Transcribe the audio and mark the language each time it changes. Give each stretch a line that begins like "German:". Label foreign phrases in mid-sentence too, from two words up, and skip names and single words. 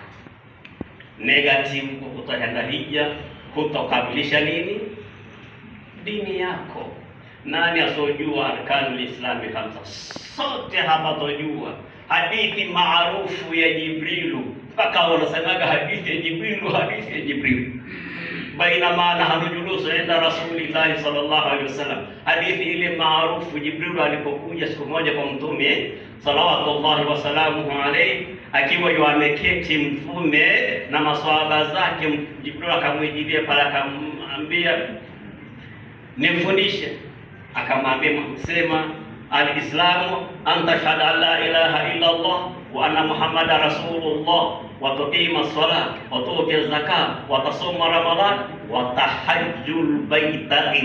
Swahili: Negative, kwa kutoenda hija hutokamilisha nini? Dini yako. Nani asojua
Arabic: أركان الإسلام خمسة?
Swahili: Sote hapa tojua hadithi maarufu ya Jibrilu, mpaka wanasemaga hadithi ya Jibrilu.
Arabic: بينما نحن جلوس عند رسول الله صلى الله عليه وسلم,
Swahili: hadithi ile maarufu. Jibrilu alipokuja siku moja kwa Mtume
Arabic: صلوات الله وسلامه عليه,
Swahili: akiwa yameketi Mtume na maswahaba zake, Jibrilu akamwijilia pale, akamwambia nimfundishe. Akamwambia sema,
Arabic: الإسلام أن تشهد أن لا إله إلا الله وأن محمدا رسول الله وتقيم الصلاة وتؤتي الزكاة وتصوم رمضان وتحج البيت